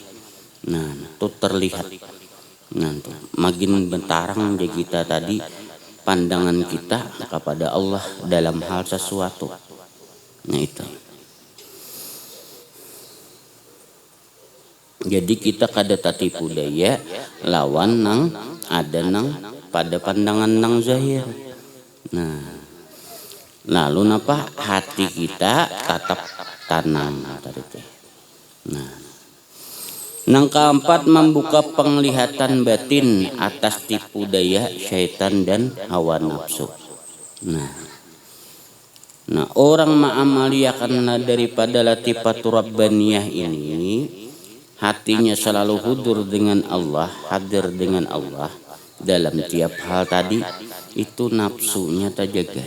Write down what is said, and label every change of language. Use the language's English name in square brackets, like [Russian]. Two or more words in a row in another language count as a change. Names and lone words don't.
[Indonesian] Nah, itu terlihat. [Banjar] Nah, tuh makin bentarang jadi kita tadi pandangan kita kepada Allah dalam hal sesuatu. Nah, itu. Jadi kita kada tatipu daya lawan nang ada nang pada pandangan nang zahir. Nah, lalu napa hati kita tetap tanam tadi teh. [Indonesian] Nah, yang keempat, membuka penglihatan batin atas tipu daya syaitan dan hawa nafsu. Nah, orang mengamaliyahkan daripada Latifatur Rabbaniyah ini, hatinya selalu hudur dengan Allah, hadir dengan Allah dalam tiap hal tadi, itu nafsunya terjaga.